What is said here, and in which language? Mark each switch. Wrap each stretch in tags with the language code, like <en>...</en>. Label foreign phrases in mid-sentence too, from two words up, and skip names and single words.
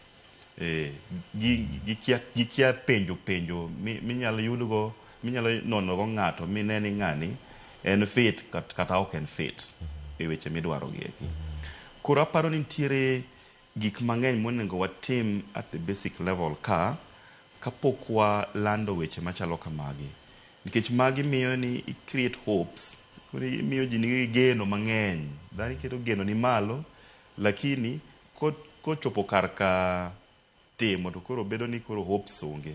<luo>gikia penjo minyalo yudgo minyalo nonogo ng'ato mine ni ng'ani en fit kata ok en fit e weche midwaro gi eki koro aparo ni nitiere gik mang'eny monego watim</luo> <en>at the basic level</en> <luo>kapok walando weche machalo kamagi nikech magi miyo ni i</luo> <en>create hopes</en> <luo>koro miyo ji nigi geno mang'eny dhano iketo geno ni malo lakini kochopo kar ka timo to koro bedo ni koro hopes onge</luo>